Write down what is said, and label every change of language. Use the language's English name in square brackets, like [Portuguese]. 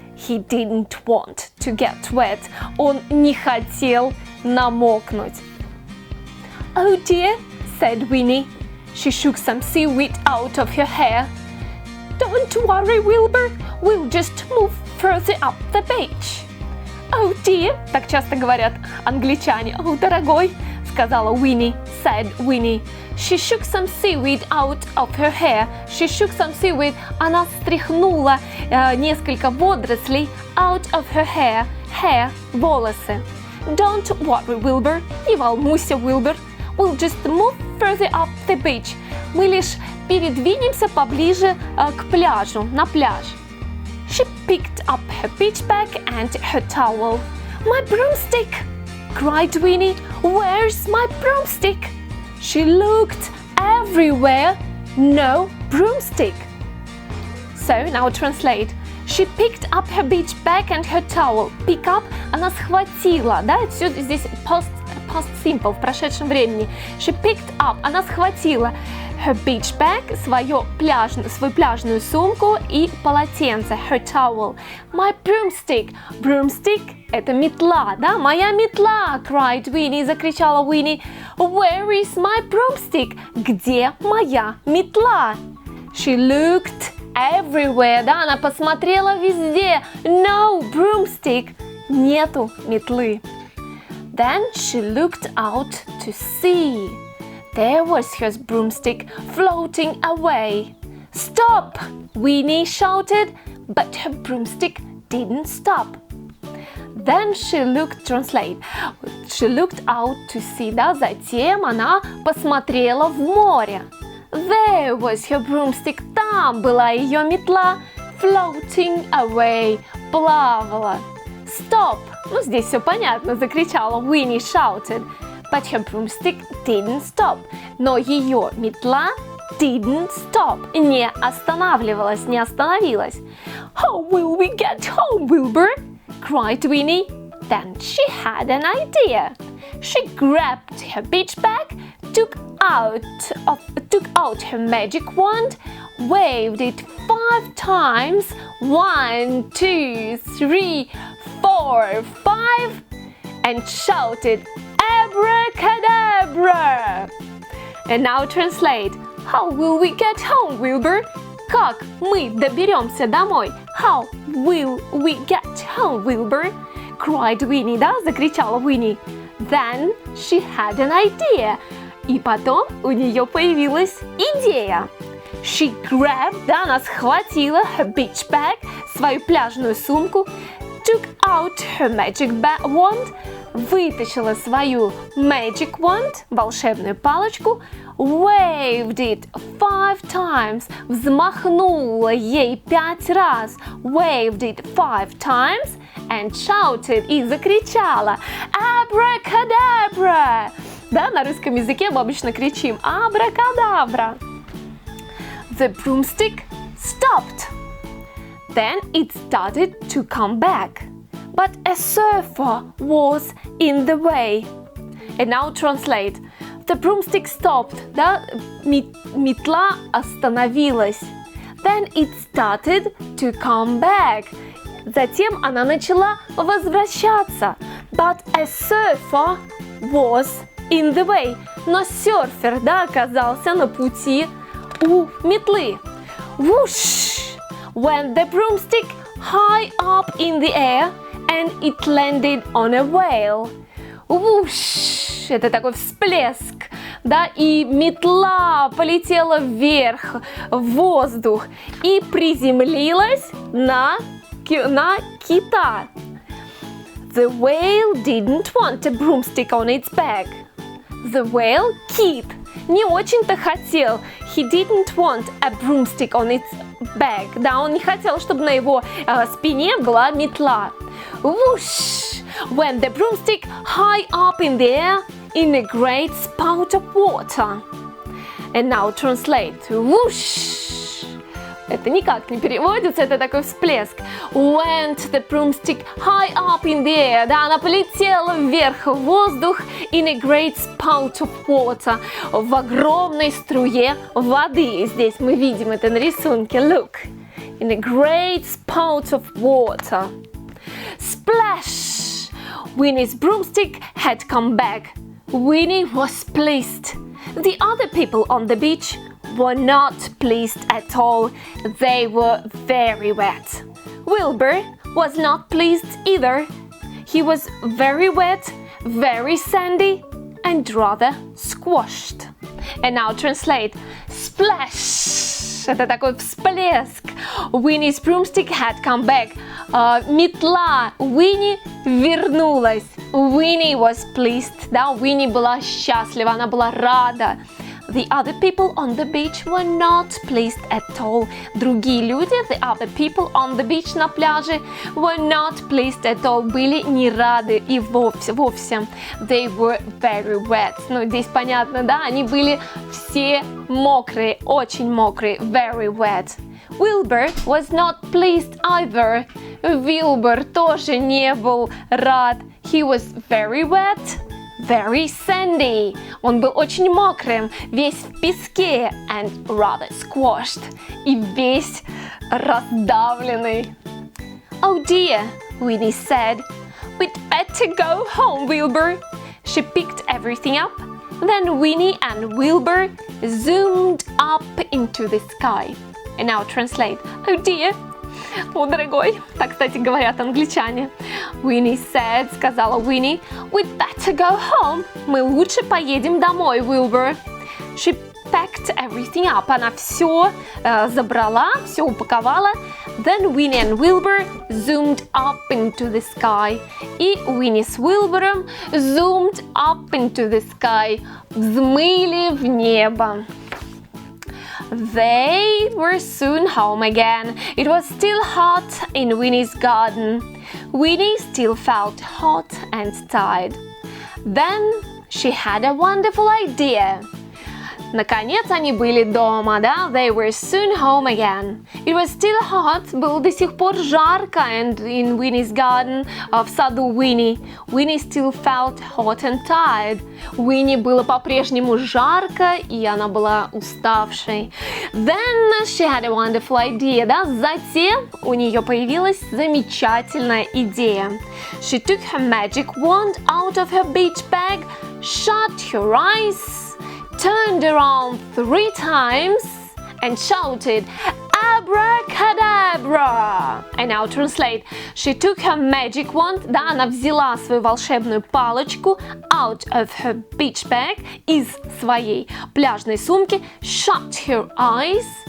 [English] He didn't want to get wet. [Russian] Он не хотел намокнуть. [English] Oh dear, said Winnie. She shook some seaweed out of her hair. Don't worry, Wilbur. We'll just move further up the beach. Oh dear, [Russian] так часто говорят англичане. Oh, дорогой, сказала Winnie, [English] said Winnie. She shook some seaweed out of her hair. She shook some seaweed. [Russian] Она стряхнула несколько водорослей [English] out of her hair. [Russian] Hair, волосы. [English] Don't worry, Wilbur. [Russian] Не волнуйся, Wilbur. [English] We'll just move further up the beach. [Russian] Мы лишь передвинемся поближе к пляжу, на пляж. [English] She picked up her beach bag and her towel. My broomstick! Cried Winnie. Where's my broomstick? She looked everywhere. No broomstick. So now translate. She picked up her beach bag and her towel. Pick up, [Russian] она схватила, да, все здесь past simple, в прошедшем времени. [English] She picked up, [Russian] она схватила [English] her beach bag, [Russian] свою пляжную сумку и полотенце, [English] her towel. My broomstick. [Russian] Broomstick – это метла, да, моя метла, [English] cried Winnie, [Russian] закричала Winnie. [English] Where is my broomstick? [Russian] Где моя метла? [English] She looked everywhere, [Russian] да, она посмотрела везде. [English] No broomstick. [Russian] Нету метлы. [English] Then she looked out to sea. There was her broomstick floating away. Stop! Winnie shouted, but her broomstick didn't stop. Then she looked, translate. She looked out to sea, [Russian] да, затем она посмотрела в море. [English] There was her broomstick, [Russian] там была ее метла, [English] floating away, [Russian] плавала. [English] Stop! [Russian] Ну, здесь все понятно, закричала Winnie, shouted. [English] But her broomstick didn't stop. [Russian] Но ее метла [English] didn't stop. [Russian] Не останавливалась, не остановилась. [English] How will we get home, Wilbur? Cried Winnie. Then she had an idea. She grabbed her beach bag, took out her magic wand, waved it 5 times. 1, 2, 3, 4, 5, and shouted, Abracadabra! And now translate. How will we get home, Wilbur? [Russian] Как мы доберемся домой? [English] How will we get home, Wilbur? Cried Winnie, да? [Russian] Закричала Winnie. [English] Then she had an idea. [Russian] И потом у нее появилась идея. [English] She grabbed, да, [Russian] она схватила [English] her beach bag, [Russian] свою пляжную сумку, [English] took out her magic wand, [Russian] вытащила свою [English] magic wand, [Russian] волшебную палочку, [English] waved it 5 times, [Russian] взмахнула ей 5 раз, [English] waved it 5 times, and shouted, [Russian] и закричала [English] abracadabra. [Russian] Да, на русском языке мы обычно кричим абракадабра. [English] The broomstick stopped. Then it started to come back. But a surfer was in the way. And now translate. The broomstick stopped. [Russian] Да, метла остановилась. [English] Then it started to come back. [Russian] Затем она начала возвращаться. [English] But a surfer was in the way. [Russian] Но серфер, да, оказался на пути у метлы. [English] Whoosh! Went the broomstick high up in the air and it landed on a whale. Whoosh! [Russian] Это такой всплеск, да, и метла полетела вверх в воздух и приземлилась на кита. [English] The whale didn't want a broomstick on its back. The whale, [Russian] кит, не очень-то хотел. [English] He didn't want a broomstick on its back. [Russian] Да, он не хотел, чтобы на его спине была метла. [English] Whoosh! Went the broomstick high up in the air in a great spout of water. And now translate. Whoosh! [Russian] Это никак не переводится, это такой всплеск. [English] Went the broomstick high up in the air. [Russian] Да, она полетела вверх в воздух [English] in a great spout of water. [Russian] В огромной струе воды. Здесь мы видим это на рисунке. [English] Look. In a great spout of water. Splash! Winnie's broomstick had come back. Winnie was pleased. The other people on the beach were not pleased at all. They were very wet. Wilbur was not pleased either. He was very wet, very sandy, and rather squashed. And now translate. Splash! [Russian] Это такой всплеск. [English] Winnie's broomstick had come back. [Russian] Метла Winnie вернулась. [English] Winnie was pleased. [Russian] Да, Winnie была счастлива, она была рада. [English] The other people on the beach were not pleased at all. [Russian] Другие люди, [English] the other people on the beach, [Russian] на пляже, [English] were not pleased at all. [Russian] Были не рады и вовсе. [English] They were very wet. [Russian] Ну, здесь понятно, да? Они были все мокрые, очень мокрые. [English] Very wet. Wilbur was not pleased either. [Russian] Wilbur тоже не был рад. [English] He was very wet. Very sandy. [Russian] Он был очень мокрым, весь в песке, [English] and rather squashed. [Russian] И весь раздавленный. [English] Oh dear, Winnie said. We'd better go home, Wilbur. She picked everything up. Then Winnie and Wilbur zoomed up into the sky. And now translate. Oh dear. [Russian] О, дорогой, так, кстати, говорят англичане. [English] Winnie said, [Russian] сказала Winnie, [English] we'd better go home. [Russian] Мы лучше поедем домой, Wilbur. [English] She packed everything up. [Russian] Она все забрала, все упаковала. [English] Then Winnie and Wilbur zoomed up into the sky. [Russian] И Winnie с Wilbur'ом [English] zoomed up into the sky. [Russian] Взмыли в небо. [English] They were soon home again. It was still hot in Winnie's garden. Winnie still felt hot and tired. Then she had a wonderful idea. [Russian] Наконец они были дома, да? [English] They were soon home again. It was still hot, [Russian] было до сих пор жарко, [English] and in Winnie's garden, [Russian] в саду Winnie. [English] Winnie still felt hot and tired. [Russian] Winnie было по-прежнему жарко, и она была уставшей. [English] Then she had a wonderful idea, да? [Russian] Затем у нее появилась замечательная идея. [English] She took her magic wand out of her beach bag, shut her eyes, turned around 3 times and shouted, Abracadabra! And now translate. She took her magic wand, [Russian] да, она взяла свою волшебную палочку [English] out of her beach bag, [Russian] из своей пляжной сумки, [English] shut her eyes,